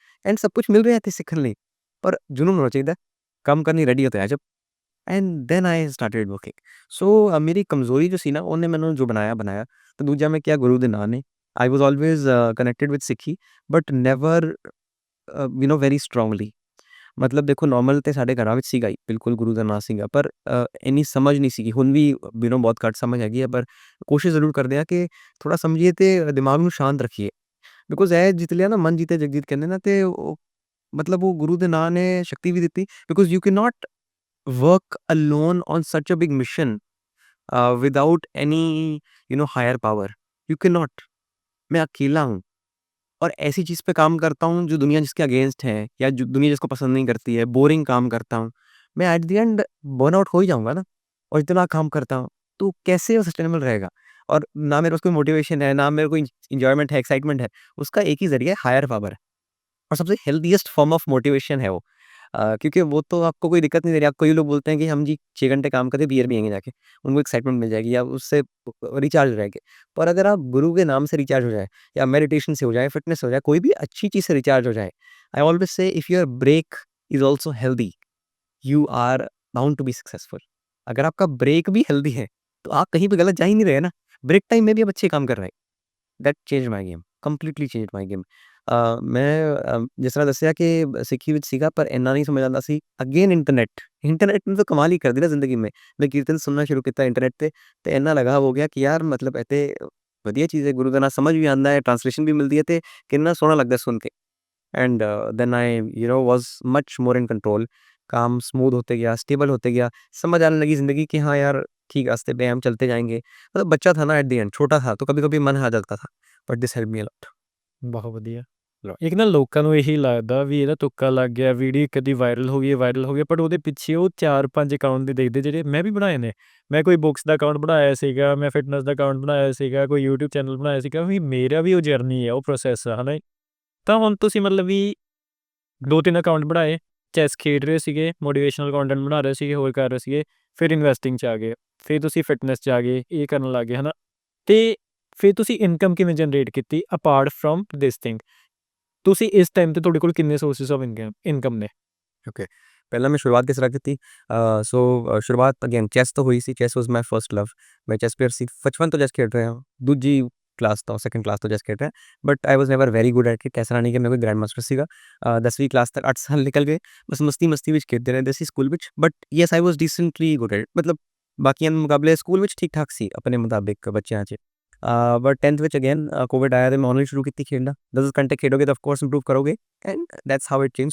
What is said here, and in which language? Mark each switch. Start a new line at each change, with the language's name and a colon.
Hindi: And सब कुछ मिल
Punjabi: ਰਿਹਾ ਇੱਥੇ ਸਿੱਖਣ ਲਈ। ਪਰ
Hindi: जुनून होना चाहिए,
Punjabi: ਕੰਮ ਕਰਨ ਲਈ
Hindi: रेडी होते हैं जब।
English: And then I started working.
Hindi: सो मेरी कमज़ोरी जो सी ना,
Punjabi: ਉਹਨੇ ਮੈਨੂੰ ਜੋ ਬਣਾਇਆ ਬਣਾਇਆ। ਤੇ ਦੂਜਾ ਮੈਂ ਕਿਹਾ, ਗੁਰੂ ਦੇ ਨਾਂ ਨੇ।
English: I was always connected with Sikhi, but never very strongly.
Hindi: मतलब देखो,
Punjabi: ਨੋਰਮਲ ਤੇ ਸਾਡੇ ਘਰਾਂ ਵਿੱਚ ਸੀਗਾ ਹੀ, ਬਿਲਕੁਲ ਗੁਰੂ ਦਾ ਨਾਂ ਸੀਗਾ, ਪਰ ਇੰਨੀ ਸਮਝ ਨਹੀਂ ਸੀਗੀ। ਹੁਣ ਵੀ ਬਹੁਤ ਘੱਟ ਸਮਝ ਹੈਗੀ ਹੈ, ਪਰ ਕੋਸ਼ਿਸ਼ ਜ਼ਰੂਰ ਕਰਦੇ ਆ ਕਿ ਥੋੜਾ ਸਮਝੀਏ ਤੇ ਦਿਮਾਗ ਨੂੰ ਸ਼ਾਂਤ ਰੱਖੀਏ। ਬਿਕੋਜ਼ ਇਹ ਜਿੱਤ ਲਿਆ ਨਾ, ਮਨ ਜੀਤੇ ਜਗਜੀਤ ਕਹਿੰਦੇ ਨਾ, ਤੇ ਉਹ ਮਤਲਬ ਉਹ ਗੁਰੂ ਦੇ ਨਾਂ ਨੇ ਸ਼ਕਤੀ ਵੀ ਦਿੱਤੀ।
English: Because you can not work alone on such a big mission without any higher power. You cannot.
Hindi: मैं अकेला हूँ और ऐसी चीज़ पे काम करता हूँ जो दुनिया जिसके अगेंस्ट है, या जो दुनिया जिसको पसंद नहीं करती है, बोरिंग काम करता हूँ। मैं एट द एंड बर्नआउट हो ही जाऊँगा ना। और इतना काम करता हूँ, तो कैसे वो सस्टेनेबल रहेगा? और ना मेरे पास कोई मोटिवेशन है, ना मेरे को एन्जॉयमेंट है, एक्साइटमेंट है। उसका एक ही ज़रिया है, हायर पावर। और सबसे हेल्दीएस्ट फॉर्म ऑफ मोटिवेशन है वो। क्योंकि वो तो आपको कोई दिक्कत नहीं दे रही। आप, कई लोग बोलते हैं कि हम जी 6 घंटे काम करके बियर पिएँगे जाके, उनको एक्साइटमेंट मिल जाएगी, या उससे रिचार्ज हो जाएँगे। पर अगर आप गुरु के नाम से रिचार्ज हो जाए, या मेडिटेशन से हो जाए, फिटनेस से हो जाए, कोई भी अच्छी चीज़ से रिचार्ज हो जाए,
English: I always say if your break is also healthy, you are bound to be successful.
Hindi: अगर आपका ब्रेक भी हेल्दी है, तो आप कहीं पे गलत जा ही नहीं रहे ना। ब्रेक टाइम में भी आप अच्छे काम कर रहे हैं।
English: That changed my game, completely changed my game.
Hindi: मैं जिस तरह
Punjabi: ਦੱਸਿਆ कि ਸਿੱਖੀ ਵਿੱਚ ਸੀਗਾ, ਪਰ ਇੰਨਾ ਨਹੀਂ ਸਮਝ ਆਉਂਦਾ ਸੀ। ਅਗੇਨ ਇੰਟਰਨੈਟ ਨੇ ਤਾਂ ਕਮਾਲ ਹੀ ਕਰ ਦਿੱਤਾ ਜ਼ਿੰਦਗੀ
Hindi: में। मैं कीर्तन सुनना शुरू
Punjabi: ਕੀਤਾ ਇੰਟਰਨੈਟ ਤੇ ਇੰਨਾ ਲਗਾਵ ਹੋ ਗਿਆ ਕਿ ਯਾਰ, ਮਤਲਬ ਇਹ ਤੇ ਵਧੀਆ ਚੀਜ਼ ਹੈ। ਗੁਰੂ ਦਾ ਨਾਮ ਸਮਝ ਵੀ ਆਉਂਦਾ ਹੈ, ਟ੍ਰਾਂਸਲੇਸ਼ਨ ਵੀ ਮਿਲਦੀ ਹੈ, ਤੇ ਕਿੰਨਾ ਸੋਹਣਾ ਲੱਗਦਾ ਸੁਣ ਕੇ।
English: And then I was much more in control.
Hindi: काम स्मूथ होते गया, स्टेबल होते गया। समझ आने लगी ज़िंदगी कि हाँ यार, ठीक रास्ते पे हैं, हम चलते जाएँगे। मतलब बच्चा था ना एट द एंड, छोटा था, तो कभी-कभी मन आ जाता था।
English: But this helped me a lot.
Punjabi: ਬਹੁਤ ਵਧੀਆ। ਇੱਕ ਨਾ ਲੋਕਾਂ ਨੂੰ ਇਹੀ ਲੱਗਦਾ ਵੀ ਇਹਦਾ ਤੁੱਕਾ ਲੱਗ ਗਿਆ, ਵੀਡੀਓ ਕਦੀ ਵਾਇਰਲ ਹੋ ਗਈ ਹੈ, ਵਾਇਰਲ ਹੋ ਗਿਆ, ਬਟ ਉਹਦੇ ਪਿੱਛੇ ਉਹ 4-5 ਅਕਾਊਂਟ ਦੇ ਦੇਖਦੇ, ਜਿਹੜੇ ਮੈਂ ਵੀ ਬਣਾਏ ਨੇ। ਮੈਂ ਕੋਈ ਬੁੱਕਸ ਦਾ ਅਕਾਊਂਟ ਬਣਾਇਆ ਸੀਗਾ, ਮੈਂ ਫਿਟਨੈਸ ਦਾ ਅਕਾਊਂਟ ਬਣਾਇਆ ਸੀਗਾ, ਕੋਈ YouTube ਚੈਨਲ ਬਣਾਇਆ ਸੀਗਾ, ਵੀ ਮੇਰਾ ਵੀ ਉਹ ਜਰਨੀ ਹੈ, ਉਹ ਪ੍ਰੋਸੈਸ ਆ, ਹੈ ਨਾ। ਤਾਂ ਹੁਣ ਤੁਸੀਂ ਮਤਲਬ ਵੀ 2-3 ਅਕਾਊਂਟ ਬਣਾਏ, ਚੈਸ ਖੇਡ ਰਹੇ ਸੀਗੇ, ਮੋਟੀਵੇਸ਼ਨਲ ਕੰਟੈਂਟ ਬਣਾ ਰਹੇ ਸੀਗੇ, ਹੋਰ ਕਰ ਰਹੇ ਸੀਗੇ, ਫਿਰ ਇਨਵੈਸਟਿੰਗ 'ਚ ਆ ਗਏ, ਫਿਰ ਤੁਸੀਂ ਫਿਟਨੈਸ 'ਚ ਆ ਗਏ, ਇਹ ਕਰਨ ਲੱਗ ਗਏ, ਹੈ ਨਾ। ਤੇ ਫਿਰ ਤੁਸੀਂ ਇਨਕਮ ਕਿਵੇਂ ਜਨਰੇਟ ਕੀਤੀ
English: Apart from this thing?
Punjabi: ਤੁਸੀਂ ਇਸ ਟਾਈਮ ਤੇ ਤੁਹਾਡੇ ਕੋਲ ਕਿੰਨੇ ਸੋਰਸਿਸ ਆਫ ਇਨਕਮ ਨੇ?
English: Okay.
Hindi: पहला मैं शुरुआत किस तरह की थी? शुरुआत अगेन चेस तो हुई सी।
English: Chess was my first love.
Hindi: मैं चेस प्लेयर सी। बचपन तो चेस खेड रहा हूँ। दूजी क्लास तो सेकंड क्लास तो जैसे कहते हैं,
English: But I was never very good at it.
Hindi: ऐसा नहीं कि मैं कोई ग्रैंड मास्टर सीगा। 10वीं क्लास तक 8 साल निकल गए बस मस्ती
Punjabi: ਵਿੱਚ ਖੇਡਦੇ ਰਹਿੰਦੇ ਸੀ ਸਕੂਲ ਵਿੱਚ,
English: but yes I was decently good at,
Punjabi: ਮਤਲਬ ਬਾਕੀਆਂ ਦੇ ਮੁਕਾਬਲੇ ਸਕੂਲ ਵਿੱਚ ਠੀਕ ਠਾਕ ਸੀ ਆਪਣੇ ਮੁਤਾਬਿਕ ਬੱਚਿਆਂ 'ਚ। ਬਟ 10th ਵਿੱਚ ਅਗੇਨ ਕੋਵਿਡ ਆਇਆ ਤੇ ਮੈਂ ਆਨਲਾਈਨ ਸ਼ੁਰੂ ਕੀਤੀ ਖੇਡਣਾ। 10 ਘੰਟੇ ਖੇਡੋਗੇ ਤਾਂ ਆਫ ਕੋਰਸ ਇੰਪਰੂਵ ਕਰੋਗੇ,
English: And that's how it change.